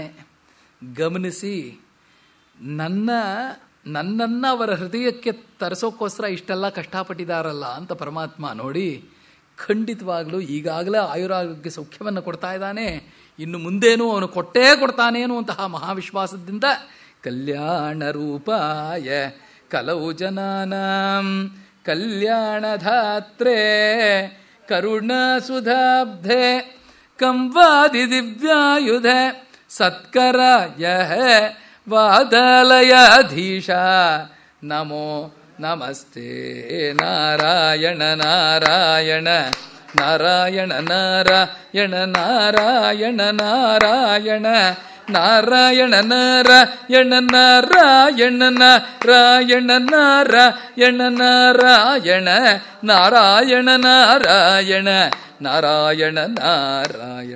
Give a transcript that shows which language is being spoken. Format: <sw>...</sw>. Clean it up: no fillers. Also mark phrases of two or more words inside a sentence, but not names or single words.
<kn>ಗಮನಿಸಿ ನನ್ನನ್ನು ಅವರ ಹೃದಯಕ್ಕೆ ತರಿಸೋಕ್ಕೋಸ್ಕರ ಇಷ್ಟೆಲ್ಲ ಕಷ್ಟಪಟ್ಟಿದ್ದಾರಲ್ಲ ಅಂತ ಪರಮಾತ್ಮ ನೋಡಿ ಖಂಡಿತವಾಗ್ಲೂ ಈಗಾಗಲೇ ಆಯುರಾರೋಗ್ಯ ಸೌಖ್ಯವನ್ನು ಕೊಡ್ತಾ ಇದ್ದಾನೆ, ಇನ್ನು ಮುಂದೇನೂ ಅವನು ಕೊಟ್ಟೇ ಕೊಡ್ತಾನೆ ಅನ್ನುವಂತಹ ಮಹಾವಿಶ್ವಾಸದಿಂದ</kn> <sa>ಕಲ್ಯಾಣ ರೂಪಾಯ ಕಲೌ ಜನಾನಾಂ ಕಲ್ಯಾಣಧಾತ್ರೆ ಕರುಣಾಸುಧಾಬ್ಧೆ ಕಂವಾದಿ ದಿವ್ಯಾಯುಧ ಸತ್ಕರಾಯ ವಾದಲಯಾಧೀಶ ನಮೋ ನಮಸ್ತೆ ನಾರಾಯಣ ನಾರಾಯಣ ನಾರಾಯಣ ನಾರಾಯಣ ನಾರಾಯಣ ನಾರಾಯಣ ನಾರಾಯಣ ನಾರಾಯಣ ನಾರಾಯಣ ನಾರಾಯಣ ನಾರಾಯಣ ನಾರಾಯಣ ನಾರಾಯಣ ನಾರಾಯಣ ನಾರಾಯಣ ನಾರಾಯಣ.</sa>